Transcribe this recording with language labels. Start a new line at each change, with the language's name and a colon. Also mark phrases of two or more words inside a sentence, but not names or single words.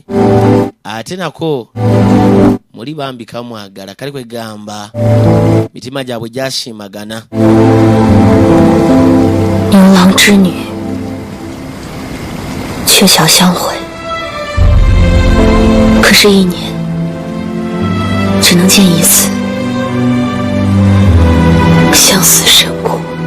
Ganda: Ate nako muli bambi kamwagala kali kwegamba mitima gyabwe gyasiimagana.
Chinese: 牛郎织女鹊桥相会，可是1年只能见一次，相思甚苦。